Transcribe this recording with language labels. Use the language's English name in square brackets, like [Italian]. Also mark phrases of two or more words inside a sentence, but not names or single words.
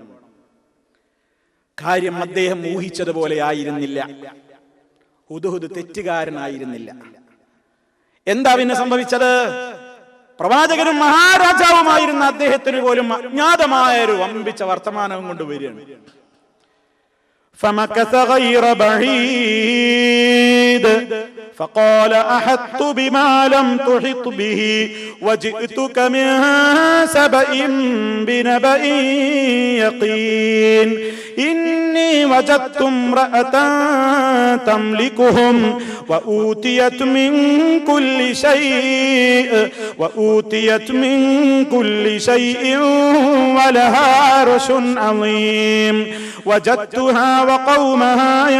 [Malayalam] കാര്യം അദ്ദേഹം ഊഹിച്ചതുപോലെ ആയിരുന്നില്ല. ഹുദ്ഹുദ് തെറ്റുകാരനായിരുന്നില്ല. എന്താ പിന്നെ സംഭവിച്ചത്? പ്രവാചകനും മഹാരാജാവുമായിരുന്ന അദ്ദേഹത്തിന് പോലും അജ്ഞാതമായ ഒരു വമ്പിച്ച വർത്തമാനവും കൊണ്ട് വരികയാണ്. [Arabic] فمكث غير بعيد فقال أحطت بما لم تحط به وجئتك من سبأ بنبأ يقين إني وجدت امرأة تملكهم وأوتيت من كل شيء ولها عرش عظيم وجدتها وقومها